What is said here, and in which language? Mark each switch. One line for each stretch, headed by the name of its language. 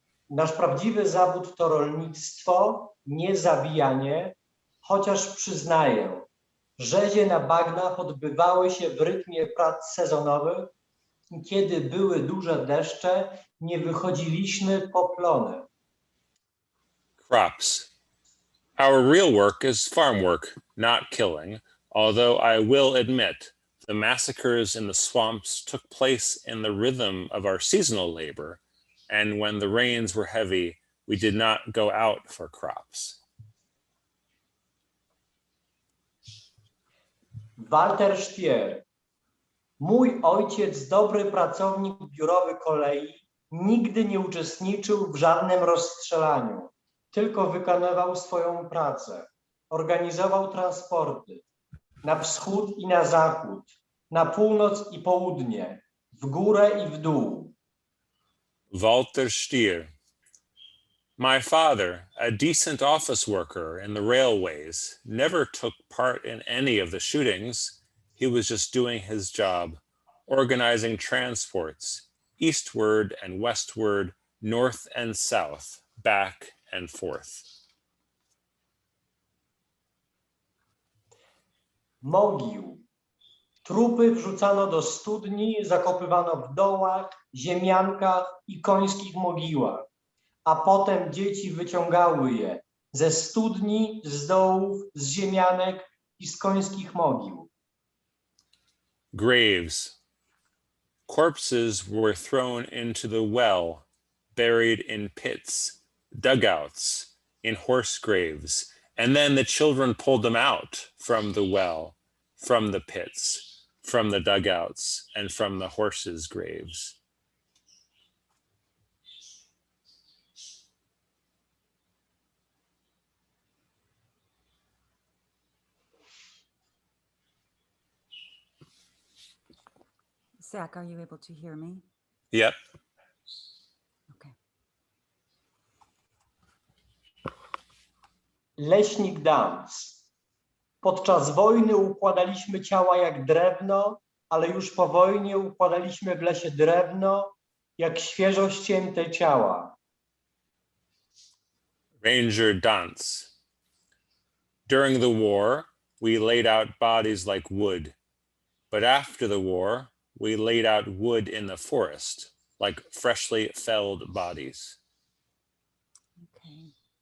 Polish: Nasz prawdziwy zawód to rolnictwo, nie zabijanie, chociaż przyznaję, rzezie na bagnach odbywały się w rytmie prac sezonowych i kiedy były duże deszcze, nie wychodziliśmy po plony.
English: Crops. Our real work is farm work, not killing, although I will admit the massacres in the swamps took place in the rhythm of our seasonal labor, and when the rains were heavy, we did not go out for crops. Walter Stier.
Polish: Mój ojciec, dobry pracownik biurowy kolei, nigdy nie uczestniczył w żadnym rozstrzelaniu, tylko wykonywał swoją pracę. Organizował transporty na wschód i na zachód, na północ i południe, w górę i w dół.
English: Walter Stier. My father, a decent office worker in the railways, never took part in any of the shootings. He was just doing his job, organizing transports, eastward and westward, north and south, back and forth.
Polish: Mogił. Trupy wrzucano do studni, zakopywano w dołach, ziemiankach i końskich mogiłach, a potem dzieci wyciągały je ze studni, z dołów, z ziemianek i z końskich mogił.
English: Graves. Corpses were thrown into the well, buried in pits, dugouts, in horse graves, and then the children pulled them out from the well, from the pits, from the dugouts, and from the horses' graves. Zach, are you able to hear me? Yep. Okay.
Polish: Leśnik Dance. Podczas wojny układaliśmy ciała jak drewno, ale już po wojnie układaliśmy w lesie drewno, jak świeżo ścięte ciała.
English: Ranger Dance. During the war, we laid out bodies like wood, but after the war, we laid out wood in the forest, like freshly felled bodies. Okay.